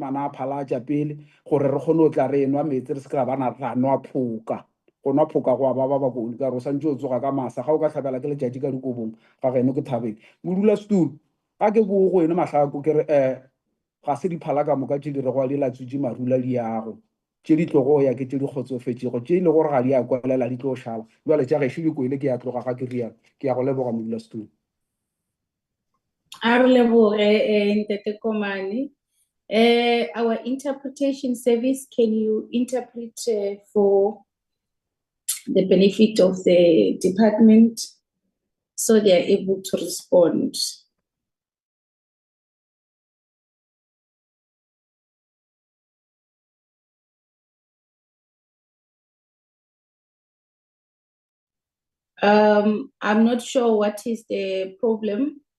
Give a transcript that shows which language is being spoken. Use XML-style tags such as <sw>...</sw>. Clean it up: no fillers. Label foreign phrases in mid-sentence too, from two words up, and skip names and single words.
<nso>a phalatša pele gore re kgone o tla re enwa metsi re se ka bana ra nwa phoka go nwa phoka go a ba bakone ka re o santse o tsoga ka masa ga o ka tlhabela ke letšatši ka dikobong ga geno ke thabeng modula stool ga ke boo go ene mahlako ke re ga se diphala ka moka tše di re go a di latswitše marula di yago tše di tlogo ya ke tše di kgotsofetšego tše e le gore ga di a kwalela di tlo šala jwale tša gešo di kwele ke ya tloga ga ke rialo ke ya go leboga modula stool. A re leboge Ntate Komane.</nso> <en>Our interpretation service, can you interpret for the benefit of the department so they are able to respond? I'm not sure what is the problem.</en>